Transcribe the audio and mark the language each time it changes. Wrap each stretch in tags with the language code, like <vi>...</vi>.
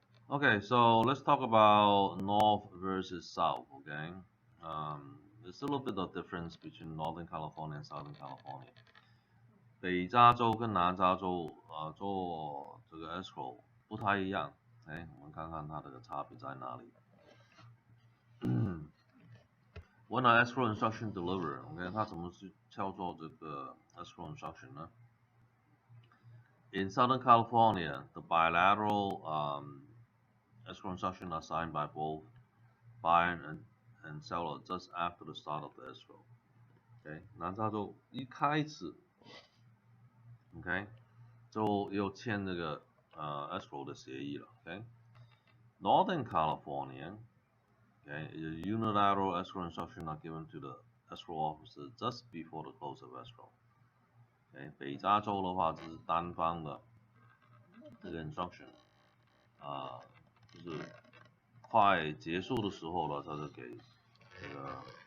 <en>Okay, so let's talk about North versus South, there's a little bit of difference between Northern California and Southern California.</en> <zh>北加州跟南加州做这个 escrow 不太一样，我们看看它的差别在哪里。</zh> <en>When an escrow instruction deliver，</en> <zh>它怎么去叫做这个 escrow instruction 呢？</zh> <en>In Southern California, the bilateral escrow instruction are signed by both buyer and seller just after the start of the escrow.</en> <zh>南加州一开始就又签这个escrow 的协议了</zh> <en>Northern California, unilateral escrow instruction are given to the escrow officer just before the close of escrow.</en> <zh>北加州的话就是单方的这个 instruction，就是快结束的时候了，他就给这个</zh>